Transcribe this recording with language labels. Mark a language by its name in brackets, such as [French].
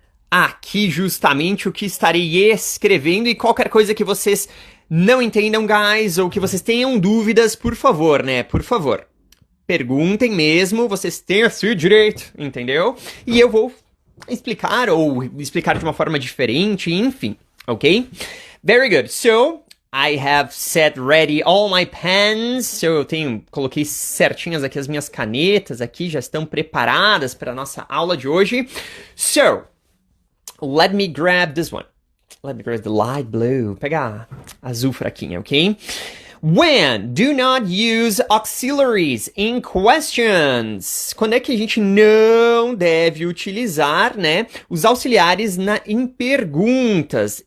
[Portuguese] Aqui justamente o que estarei escrevendo e qualquer coisa que vocês não entendam, guys, ou que vocês tenham dúvidas, por favor, né? Por favor. Perguntem mesmo, vocês têm o seu direito, entendeu? E eu vou explicar, ou explicar de uma forma diferente, enfim. [English] Okay? Very good. So, I have set ready all my pens. [Portuguese] So, coloquei certinhas aqui as minhas canetas aqui, já estão preparadas para a nossa aula de hoje. [English] So, let me grab this one. Let me grab the light blue. [Portuguese] Pegar azul fraquinha, ok? [English] When do not use auxiliaries in questions? [Portuguese] Quando é que a gente não deve utilizar, né, os auxiliares em perguntas?